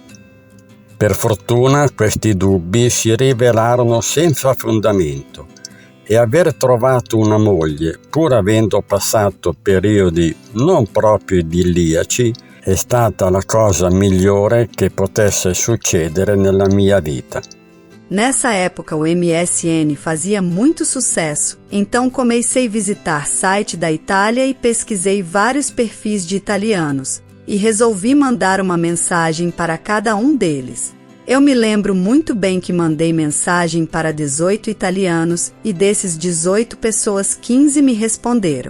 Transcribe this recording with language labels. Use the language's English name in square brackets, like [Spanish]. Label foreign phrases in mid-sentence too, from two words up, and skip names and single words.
[Italian] Per fortuna questi dubbi si rivelarono senza fondamento e aver trovato una moglie, pur avendo passato periodi non proprio idilliaci, è stata la cosa migliore che potesse succedere nella mia vita. [Portuguese] Nessa época, o MSN fazia muito sucesso, então comecei a visitar site da Itália e pesquisei vários perfis de italianos, e resolvi mandar uma mensagem para cada um deles. Eu me lembro muito bem que mandei mensagem para 18 italianos, e desses 18 pessoas, 15 me responderam.